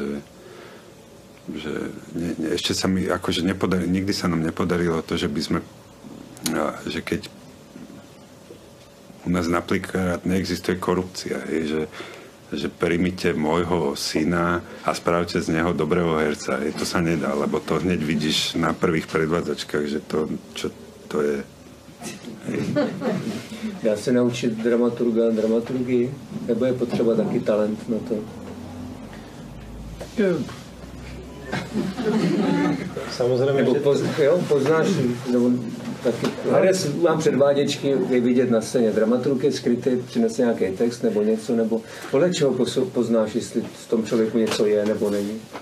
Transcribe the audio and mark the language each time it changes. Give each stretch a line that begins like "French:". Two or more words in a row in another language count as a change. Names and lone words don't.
Slovak: že ešte sa mi akože nikdy sa nám nepodarilo to, že by sme, že keď u nás napríklad neexistuje korupcia, že príjmite môjho syna a spravte z neho dobrého herca. To sa nedá, lebo to hneď vidíš na prvých predvádzačkách, že čo to je.
Czech: Dá se naučit dramaturgii, nebo je potřeba taky talent na to?
Slovak: Samozrejme,
Czech: nebo poznáš, nebo taky herec mám předváděčky, je vidět na scéně, dramaturg je skrytý, přinese nějaký text nebo něco, nebo podle čeho poznáš, jestli v tom člověku něco je nebo není?